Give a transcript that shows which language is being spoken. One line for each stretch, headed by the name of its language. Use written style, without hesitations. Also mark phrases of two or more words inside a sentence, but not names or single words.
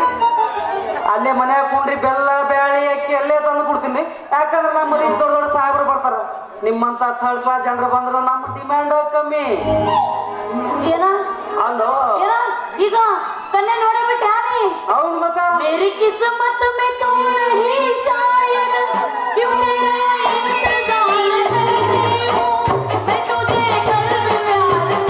Kannada: ಅಲ್ಲೇ ಮನ್ಯಾಗ ಕುಂಡ್ರಿ ಬೆಲ್ಲ ಬ್ಯಾಳಿ ಅಕ್ಕಿ ಅಲ್ಲೇ ತಂದು ಕೊಡ್ತೀನಿ. ಯಾಕಂದ್ರೆ ನಮ್ಮ ಮದುವೆ ದೊಡ್ಡ ಸಾಹೇಬ್ರು ಬರ್ತಾರ. ನಿಮ್ಮಂತ 3rd ಕ್ಲಾಸ್ ಜನರು ಬಂದ್ರೆ ನಮ್ಮ ಡಿಮ್ಯಾಂಡ್ ಕಮ್ಮಿ. ಏನ ಅಲ್ಲೋ ಈಗ ಕನ್ನೆ ನೋಡಿ ಬಿಟ್ಟೆ? ಹೌದು ಮತ್ತ
Hindi: मेरी किस्मत में तू नहीं शायद क्यों मेरा इंतजार करती हूँ मैं तुझे कल